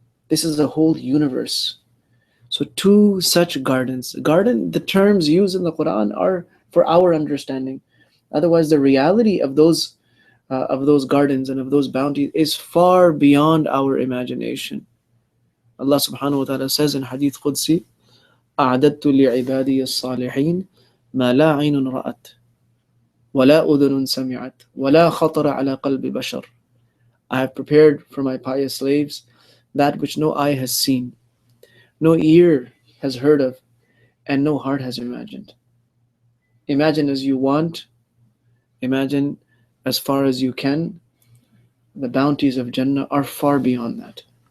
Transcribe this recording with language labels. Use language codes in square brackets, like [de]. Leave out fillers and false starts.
[en] This is a whole universe. So 2 such gardens. The terms used in the Quran are for our understanding. Otherwise, the reality of those gardens and of those bounties is far beyond our imagination. Allah subhanahu wa ta'ala says in Hadith Qudsi, [ar] أَعْدَدْتُ لِعِبَادِيَ الصَّالِحِينَ مَا لَا عَيْنٌ رَأَتْ وَلَا أُذُنٌ سَمِعَتْ وَلَا خَطَرَ عَلَى قَلْبِ بَشَرٍ. [en] I have prepared for my pious slaves that which no eye has seen, no ear has heard of, and no heart has imagined. Imagine as you want, imagine as far as you can. The bounties of Jannah are far beyond that.